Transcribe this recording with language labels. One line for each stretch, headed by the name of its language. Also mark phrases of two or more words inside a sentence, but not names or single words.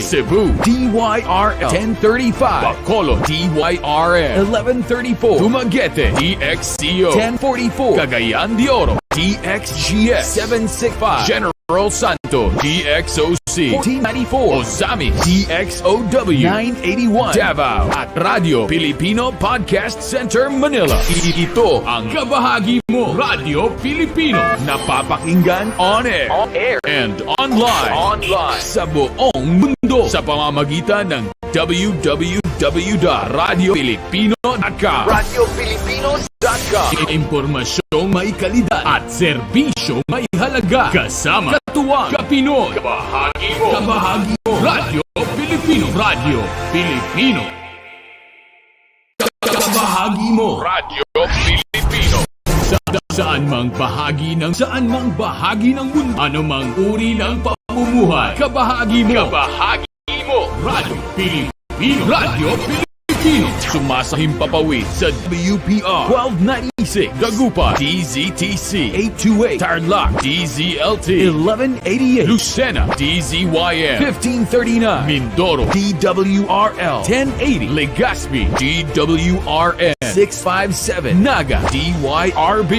Filipino: Cebu DYRL 1035 Bacolod DYRN 1134 Dumaguete DXCO 1044 Cagayan de Oro DXGS 765 General Santo DXOC 1494 Osamis DXOW 981 Davao at Radyo Pilipino Podcast Center Manila. Ito ang kabahagi mo Radyo Pilipino, napapakinggan
English: on air and online
Filipino: sa buong mundo sa pamamagitan ng www.radiopilipino.com. Radiopilipino.com. Impormasyong may kalidad at serbisyong may halaga. Kasama katuwang Kapinoy. Kabahagi mo. Kabahagi mo. Radio Pilipino. Radio Pilipino. Kabahagi mo. Radio Pilipino. Saan mang bahagi ng mundo. Ano mang uri ng pamumuhay. Kabahagi mo. Kabahagi mo. Radio Pilipino. Radio Pilipino. Sumasahimpapawid sa WPR 1296 Dagupan DZTC 828 Tarlac DZLT 1188 Lucena DZYM 1539 Mindoro DWRL 1080 Legazpi DWRN 657 Naga DYRB